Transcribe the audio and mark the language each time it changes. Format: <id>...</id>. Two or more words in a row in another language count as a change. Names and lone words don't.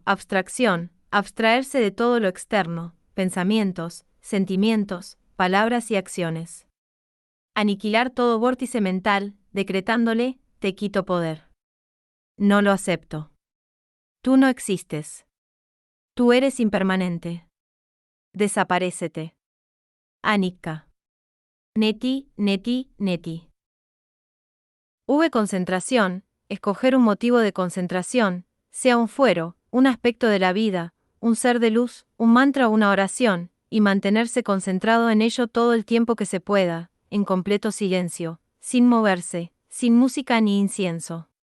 <es>Abstracción, abstraerse de todo lo externo, pensamientos, sentimientos, palabras y acciones. Aniquilar todo vórtice mental, decretándole, te quito poder. No lo acepto. Tú no existes. Tú eres impermanente. Desaparécete.</es> <sa>Anicca. Neti, neti, neti.</sa> <es>Concentración, escoger un motivo de concentración, sea un fuero, un aspecto de la vida, un ser de luz, un mantra o una oración, y mantenerse concentrado en ello todo el tiempo que se pueda, en completo silencio, sin moverse, sin música ni incienso.</es>